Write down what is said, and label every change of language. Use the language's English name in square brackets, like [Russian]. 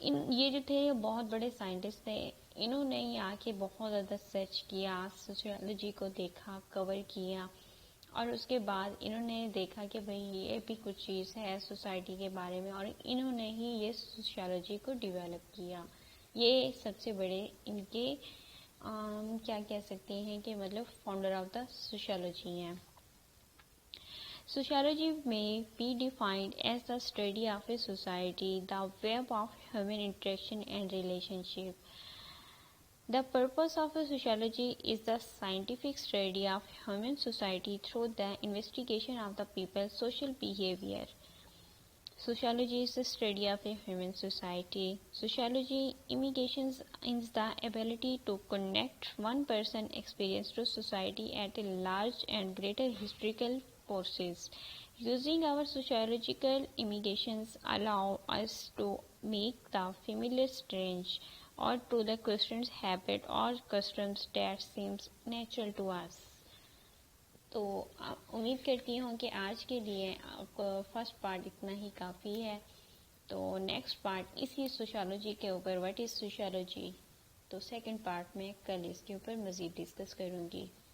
[Urdu] یہ جو تھے بہت بڑے سائنٹسٹ تھے، انہوں نے آ کے بہت زیادہ سرچ کیا، سوشیالوجی کو دیکھا، کور کیا، اور اس کے بعد انہوں نے دیکھا کہ بھئی یہ بھی کچھ چیز ہے سوسائٹی کے بارے میں، اور انہوں نے ہی یہ سوشیالوجی کو ڈیولپ کیا۔ یہ سب سے بڑے ان کے کیا کہہ سکتے ہیں کہ مطلب فاؤنڈر آف دا سوشیالوجی ہیں۔ [English] Sociology may be defined as the study of a society, the web of human interaction and relationship. The purpose of a sociology is the scientific study of human society through the investigation of the people's social behavior. Sociology is the study of a human society. Sociology implications is the ability to connect one person's experience to society at a large and greater historical forces. Using our sociological implications allow us to make the familiar strange or to the questions habit or customs that seems natural to us. [Urdu] تو امید کرتی ہوں کہ آج کے لیے آپ کو فرسٹ پارٹ اتنا ہی کافی ہے، تو نیکسٹ پارٹ اسی سوشیالوجی کے اوپر، [English] what is sociology, [Urdu] تو سیکنڈ پارٹ میں کل اس کے اوپر مزید ڈسکس کروں گی۔